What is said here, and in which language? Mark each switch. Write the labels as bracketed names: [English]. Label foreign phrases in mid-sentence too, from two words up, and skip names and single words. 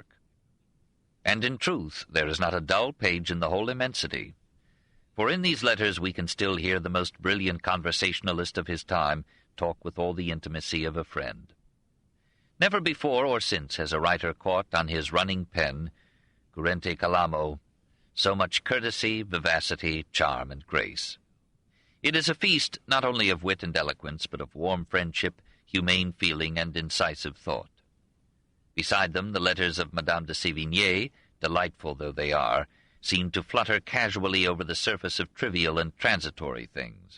[English] And in truth, there is not a dull page in the whole immensity. For in these letters we can still hear the most brilliant conversationalist of his time talk with all the intimacy of a friend. Never before or since has a writer caught on his running pen, [Latin] currente calamo, [English] so much courtesy, vivacity, charm, and grace. It is a feast not only of wit and eloquence, but of warm friendship, humane feeling, and incisive thought. Beside them, the letters of Madame de Sévigné, delightful though they are, seem to flutter casually over the surface of trivial and transitory things.